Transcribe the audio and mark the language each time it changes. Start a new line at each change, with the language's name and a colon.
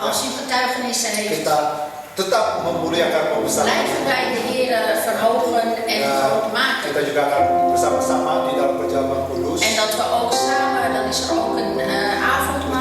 Dutch: als u getuigenissen heeft,
Indonesian: kita tetap memuliakan pembesar.
Dutch: blijven wij de Heer verhogen en groot maken.
Indonesian: Kita juga akan bersama-sama di dalam perjamuan kudus
Dutch: En dat we ook samen, dan is er ook een avondmaal.